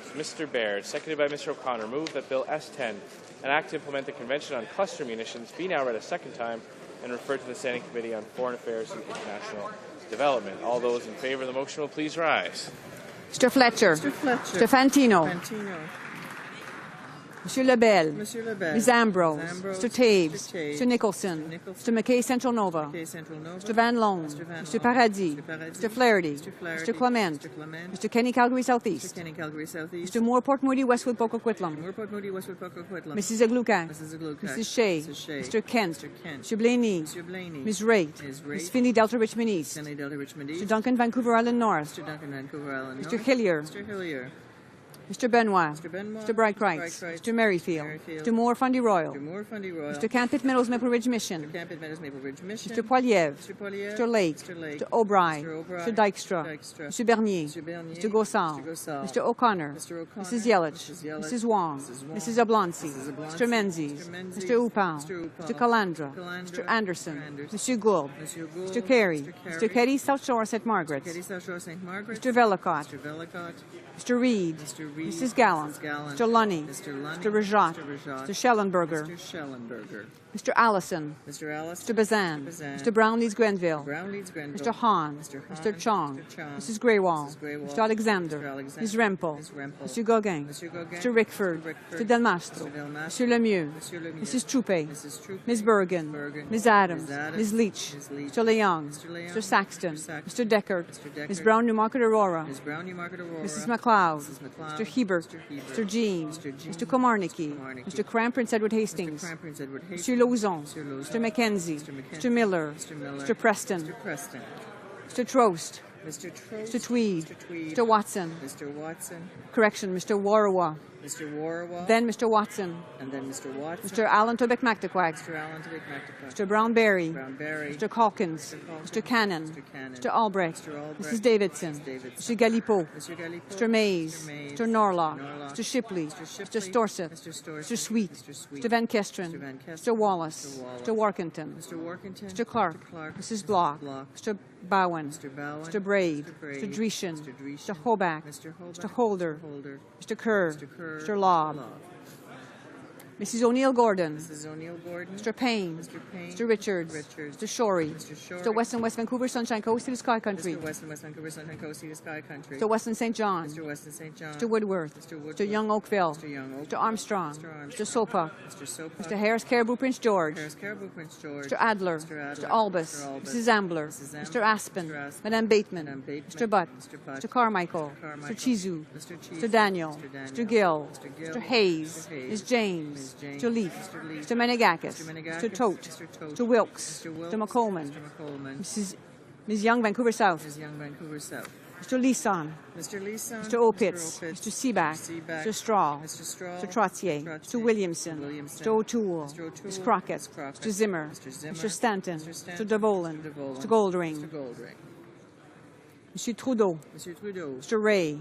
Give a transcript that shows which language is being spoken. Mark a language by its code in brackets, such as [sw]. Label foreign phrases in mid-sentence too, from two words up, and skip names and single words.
[en] Mr. Baird, seconded by Mr. O'Connor, move that Bill S-10, an act to implement the Convention on Cluster Munitions, be now read a second time and referred to the Standing Committee on Foreign Affairs and International Development. All those in favor of the motion will please rise. Mr. Fletcher. Mr. Fletcher. Mr. Fantino. Fantino. Monsieur Lebel. Monsieur Lebel. Ms. Ambrose. Ambrose. Mr. Taves. Mr. Taves. Mr. Nicholson. Nicholson. Mr. McKay Central Nova. McKay Central Nova. Mr. Van Loan. Mr. Van Mr. Loan. Paradis. Mr. Paradis. Mr. Flaherty. Mr. Flaherty. Mr. Clement. Mr. Clement. Mr. Kenny Calgary Southeast. Mr. Kenny Calgary Southeast. Mr. Moore Port Moody Westwood Poco Quitlam. Moore Port Moody Westwood Poco Quitlam. Mrs. Aglukak. Mrs. Aglukak. Mrs. Shea. Mrs. Shea. Mr. Kent. Mr. Kent. Mr. Blaney. Mr. Blaney. Ms. Raitt. Ms. Raitt. Ms. Finney Delta Richmond East. Finley Delta Richmond East. Mr. Duncan Vancouver Island North. Mr. Duncan Vancouver Island Mr. North. Hillier. Mr. Hillier. Mr. Benoit. Mr. Benoit. Mr. Bright-Wrights. Mr. Merrifield. Mr. Moore Fundy Royal. Mr. Moore Fundy Royal. Mr. Campit Meadows Maple Ridge Mission. Mr. Campit Meadows Maple Ridge Mission. Mr. Poiliev. Mr. Poiliev. Mr. Lake. Mr. Lake. Mr. O'Brien. Mr. O'Brien. Mr. Dykstra. Mr. Bernier. Mr. Bernier. Mr. Gossard. Mr. Gossard. Mr. O'Connor. Mr. O'Connor. Mrs. Yelich. Mrs. Yelich. Mrs. Wong. Mrs. Wong. Mrs. Oblonsky. Mrs. Oblonsky. Mr. Menzies. Mr. Menzies. Mr. Upal. Mr. Upal. Mr. Calandra. Mr. Calandra. Mr. Anderson. Anderson. Mr. Gould. Mr. Gould. Mr. Carey. Mr. Mr. Keddy, South Shore, St. Margaret's. Keddy, South Shore, St. Margaret's. Mr. Vellicott. Mr. Vellicott. Mr. Reed. Mr. Reed. Mrs. Gallant. Mrs. Gallant. Mr. Lunny. Mr. Lunny. Mr. Rajat. Mr. Rajat. Mr. Schellenberger. Mr. Schellenberger. Mr. Allison. Mr. Allison. Mr. Bazan. Mr. Bazan. Mr. Brown Leeds Grenville. Brown Leeds Grenville. Mr. Hahn. Mr. Hahn. Mr. Chong. Mr. Chong. Mrs. Greywall. Mrs. Greywall. Mr. Alexander. Mr. Alexander. Ms. Rempel. Ms. Rempel. Mr. Gauguin. Mr. Gauguin. Mr. Rickford. Mr. Rickford. Mr. Delmastro. Mr. Delmastro. Mr. Lemieux. Mr. Lemieux. Mrs. Troupe. Mrs. Troupe. Ms. Bergen. Bergen. Ms. Adams. Ms. Adams. Ms. Leach. Ms. Leach. Mr. Leong. Mr. Leong. Mr. Saxton. Mr. Saxton. Mr. Deckard. Mr. Deckard. Ms. Brown Newmarket Aurora. Ms. Brown Newmarket Aurora. Mrs. McLeod. Mrs. McLeod. Mr. Hebert. Mr. Hebert. Mr. Jean. Mr. Jean. Mr. Komarnicki. Komarnicki. Mr. Cram Prince Edward Hastings. Mr. Cram Prince Edward Hastings. Mr. Lauzon. Mr. Lauzon. Mr. Mackenzie. Mr. Mackenzie. Mr. Miller. Mr. Miller. Mr. Preston. Mr. Preston. Mr. Trost. Mr. Trost. Mr. Tweed. Mr. Tweed. Mr. Watson. Mr. Watson. Correction, Mr. Warawa. Mr. Warawa. Then Mr. Watson. And then Mr. Watson. Mr. Allen Tobic McTaquac. Mr. Allen to McNabb. Mr. Brown-Berry. Brown-Berry. Mr. Calkins. Mr. Cannon. Mr. Cannon. Mr. Albrecht. Mr. Albrecht. Mrs. Davidson. Mrs. Davidson. Mr. Galipeau. Mr. Galipeau. Mr. Mays. Mr. Mays. Mr. Norlock. Norlock. Mr. Shipley. Mr. Mr. Shipley. Storseth. Mr. Storseth. Mr. Sweet. Mr. Sweet. Mr. Van Kesteren. Mr. Van Kesteren. Mr. Wallace. Mr. Wallace. Mr. Workington. Mr. Workington. Mr. Clark. Mr. Clark. Mrs. Block. Block. Mr. Bowen. Mr. Bowen. Mr. Braid. Mr. Braid. Mr. Dreeshen. Mr. Dreeshen. Mr. Hoback. Mr. Hoback. Mr. Holder. Mr. Holder. Mr. Kerr. Mr. Kerr. Mr. Lobb. Mrs. O'Neill Gordon. Mrs. O'Neill Gordon. Mr. Payne. Mr. Payne. Mr. Richards. Richards. Mr. Shorey. Mr. Shorey. Mr. Weston West Vancouver Sunshine Coast to the Sky Country. Mr. Weston West Vancouver Sunshine Coast to the Sky Country. Mr. Weston St. John. Mr. Weston St. John. Mr. Woodworth. Mr. Woodworth. Mr. Young Oakville. Mr. Young Oakville. Mr. Armstrong. Mr. Armstrong. Mr. Sopa. Mr. Sopa. Mr. Harris Caribou Prince George. Harris Caribou Prince George. Mr. Adler. Mr. Adler. Mr. Albus. Mr. Albus. Mrs. Ambler. Mrs. Ambler. Mr. Aspen. Mr. Aspen. Madame Bateman. Madame Bateman. Mr. Butt. Mr. Butt. Mr. Carmichael. Mr. Carmichael. Mr. Chizu. Mr. Chizu. Mr. Daniel. Mr. Daniel. Mr. Gill. Mr. Gill. Mr. Hayes. Mr. Hayes. Ms. James. Ms. James. Mr. Leaf. Mr. Leaf. Mr. Menegakis. Mr. Menegakis. Mr. Tote. Mr. Tote. Mr. Wilkes. Mr. Wilkes. Mr. McColeman. Mr. McColeman. Ms. Young, Vancouver South. Ms. Young, Vancouver South. Mr. Leeson. Mr. Leeson. Mr. Opitz. Mr. Seaback. Mr. Straw. Mr. Trottier. Mr. Williamson. Mr. O'Toole. Ms. Crockett. Mr. Zimmer. Mr. Stanton. Mr. DeVolen. Mr. Goldring. Mr. Trudeau. Mr. Ray.